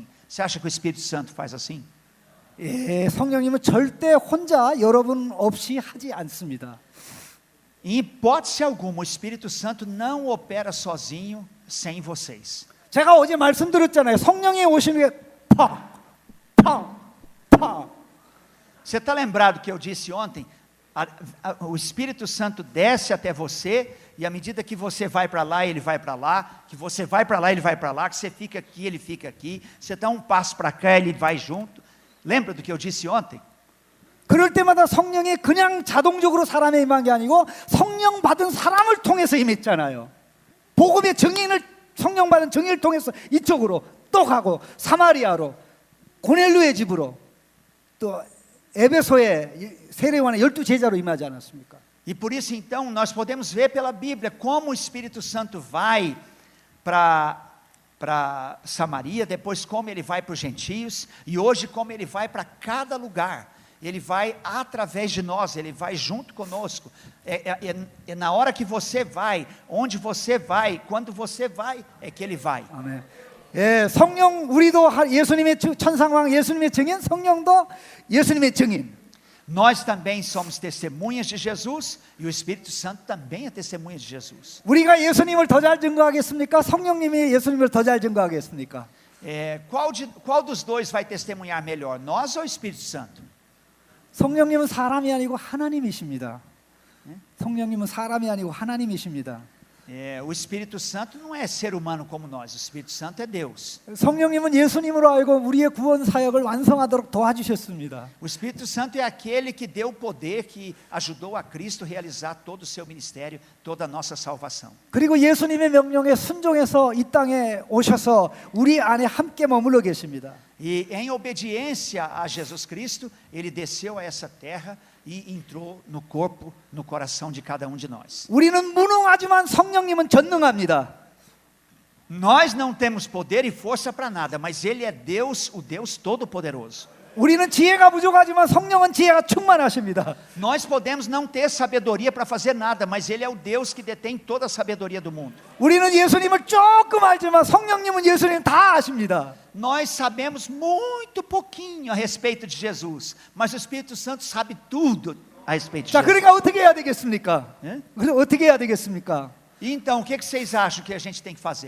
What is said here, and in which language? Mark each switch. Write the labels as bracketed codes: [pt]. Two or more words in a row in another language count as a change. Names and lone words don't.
[pt] Você acha que o Espírito Santo faz assim? [ko] 예, 성령님은 절대 혼자 여러분 없이 하지 않습니다. [pt] Em hipótese alguma, o Espírito Santo não opera sozinho, sem vocês. [ko] 제가 어제 말씀드렸잖아요. 성령이 오시는 게 팡, 팡, 팡. [pt] Você está lembrado que eu disse ontem? O Espírito Santo desce até você, e à medida que você vai para lá, ele vai para lá, que você vai para lá, ele vai para lá, que você fica aqui, ele fica aqui, você dá um passo para cá, ele vai junto. Lembra do que eu disse ontem? [ko] 그럴 때마다 성령이 그냥 자동적으로 사람에 임한 게 아니고 성령 받은 사람을 통해서 임했잖아요. 복음의 증인을 성령 받은 증인을 통해서 이쪽으로 또 가고 사마리아로 고넬료의 집으로 또 에베소의 세례요한의 12제자로 임하지 않았습니까? [pt] E por isso então nós podemos ver pela Bíblia como o Espírito Santo vai para Samaria, depois como ele vai para os gentios, e hoje como ele vai para cada lugar. Ele vai através de nós, ele vai junto conosco. É na hora que você vai, onde você vai, quando você vai, é que ele vai. [ko] 아멘. 예, 성령 우리도 예수님의 천상왕 예수님의 증인, 성령도 예수님의 증인. [pt] Nós também somos testemunhas de Jesus e o Espírito Santo também é testemunha de Jesus. [ko] 우리가 예수님을 더 잘 증거하겠습니까? 성령님이 예수님을 더 잘 증거하겠습니까? [pt] Qual dos dois vai testemunhar melhor, nós ou o Espírito Santo? [ko] 성령님은 사람이 아니고 하나님이십니다. 성령님은 사람이 아니고 하나님이십니다. [pt] O Espírito Santo não é ser humano como nós, o Espírito Santo é Deus. [ko] 성령님은 예수님으로 알고 우리의 구원 사역을 완성하도록 도와주셨습니다. [pt] O Espírito Santo é aquele que deu o poder, que ajudou a Cristo a realizar todo o seu ministério, toda a nossa salvação. [ko] 그리고 예수님의 명령에 순종해서 이 땅에 오셔서 우리 안에 함께 머물러 계십니다. [pt] E em obediência a Jesus Cristo, ele desceu a essa terra e entrou no corpo, no coração de cada um de nós. [ko] 우리는 무능하지만 성령님은 전능합니다. [pt] Nós não temos poder e força para nada, mas ele é Deus, o Deus todo-poderoso. [ko] 우리는 지혜가 부족하지만 성령은 지혜가 충만하십니다. [pt] Nós podemos não ter sabedoria para fazer nada, mas ele é o Deus que detém toda a sabedoria do mundo. [ko] 우리는 예수님을 조금 알지만 성령님은 예수님 다 아십니다. [pt] Nós sabemos muito pouquinho a respeito de Jesus, mas o Espírito Santo sabe tudo a respeito de [ko] 자, [pt] Jesus. [ko] 그러니까 어떻게 해야 되겠습니까? 예? 그럼 어떻게 해야 되겠습니까? [pt] E então, o que vocês acham que a gente tem que fazer?